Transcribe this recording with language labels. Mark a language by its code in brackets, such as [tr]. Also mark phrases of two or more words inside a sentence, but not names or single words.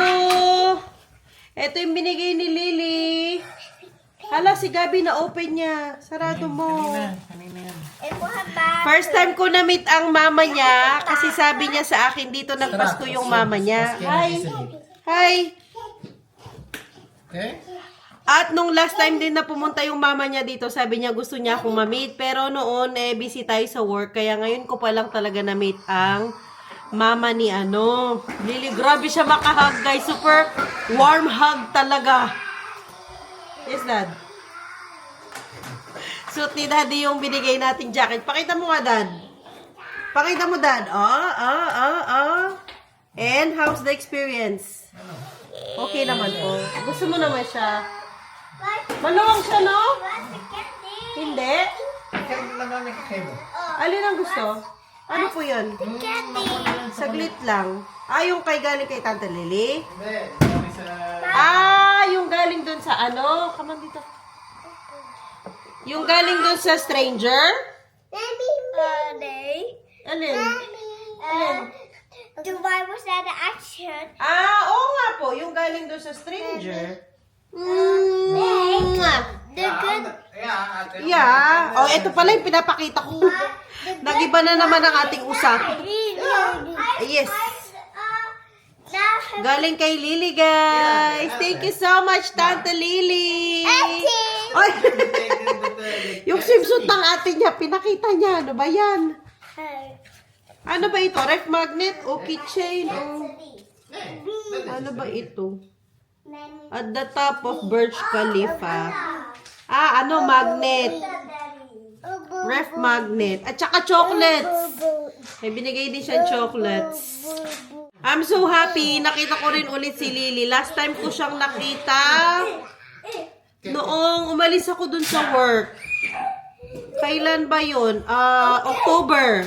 [tl] Ito yung binigay ni Lily. Hala, si Gabi na open niya. Sarado mo. [nl] Ik wil hem maken. [en] First time [tl] ko na-meet ang mama niya kasi sabi niya sa akin dito nagpasko yung mama niya. [en] Hi! Hi! Okay? [tl] At nung [en] last time [tl] din na pumunta yung mama niya dito, sabi niya gusto niya akong ma-meet. Pero noon, busy tayo sa work. Kaya ngayon ko pa lang talaga na-meet ang mama ni Lily. Grabe siya makahug, guys. [en] Super warm hug talaga. Yes, Dad. [tl] Suit ni Daddy yung binigay nating jacket. Pakita mo nga, Dad. Pakita mo, Dad. [en] And how's the experience? [tl] Okay naman po. Gusto mo naman siya. Maluwang siya, no? Hindi. Kaya lang namin kakaiba. Alin ang gusto? Ano po yun? Saglit lang. Yung galing kay Tante Lily? Hindi, kami sa... Yung galing dun sa ano? [en] Come on dito. [tl] Yung galing dun sa stranger? [nl] Nee. [tl] Alin? [nl] Toen wij moest naar de action. [tl] Oo nga po. Yung galing dun sa stranger. [nl] Nee. De gun. [en] Yeah, ate. Yeah. [tl] Ito pala yung pinapakita ko. Nag-iba na naman ang ating usap. Yes. Galing kay Lily, guys. [en] Thank you so much, Tante Lily. [tl] Ay, yung swimsuit ng ate niya, pinakita niya. Ano ba yan? Ano ba ito? Ref magnet o keychain? O... Ano ba ito? [en] At the top of Burj Khalifa. Magnet. Ref magnet. [tl] At saka chocolates. May binigay din siyang chocolates. [en] I'm so happy. [tl] Nakita ko rin ulit si Lily. [en] Last time [tl] ko siyang nakita noong umalis ako dun sa work. Kailan ba yun? October.